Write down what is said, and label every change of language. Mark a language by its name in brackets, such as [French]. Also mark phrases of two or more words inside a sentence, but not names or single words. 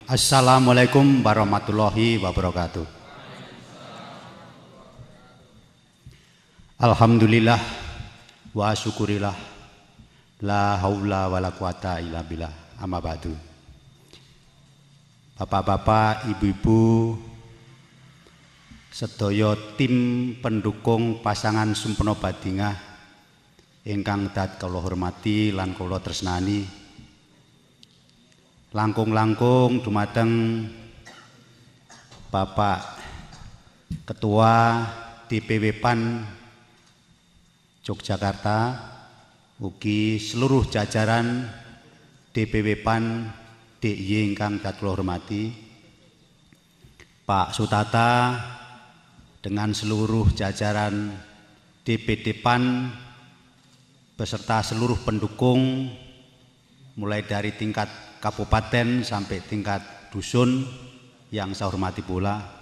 [Arabic] السلام عليكم ورحمة الله وبركاته الحمد لله وشكر لله لا حول ولا قوة إلا بالله أما بعد. [Javanese] Bapak-bapak, ibu-ibu, sedaya [Indonesian] tim pendukung pasangan [Javanese] Sumpeno Badingah ingkang dat kula hormati lan kula tresnani, langkung-langkung dumateng Bapak Ketua DPW PAN Yogyakarta, ugi seluruh [Indonesian] jajaran DPW PAN DIY [Javanese] ingkang dat kula hormati, [Indonesian] Pak Sutata dengan seluruh jajaran DPD PAN beserta seluruh pendukung mulai dari tingkat kabupaten sampai tingkat dusun yang saya hormati pula,